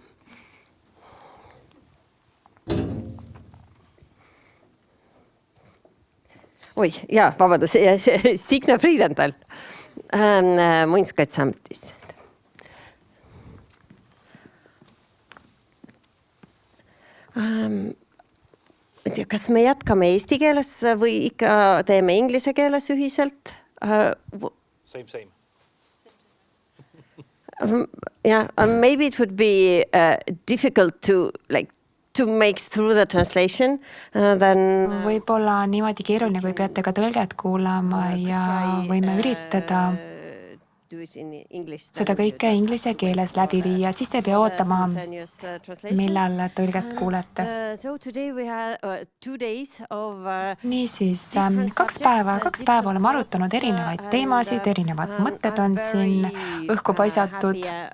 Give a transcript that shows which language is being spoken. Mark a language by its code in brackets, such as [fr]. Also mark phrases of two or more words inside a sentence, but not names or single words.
[et] Oi, jaa, vabandus, Signe Friedenthal Muinsuskaitseametis. Kas me jätkame eesti keeles või ikka teeme inglise keeles ühiselt? [en] Same. Yeah, maybe it would be difficult to make through the translation. Then [et] Võib-olla on niimoodi keeruline, kui peate ka tõlget kuulama ja võime üritada seda kõike inglise keeles läbi viia, et siis te ei pea ootama, millal tõlget kuulete. Niisiis, kaks päeva oleme arutanud erinevaid teemasid, erinevad mõtted on siin õhku paisatud.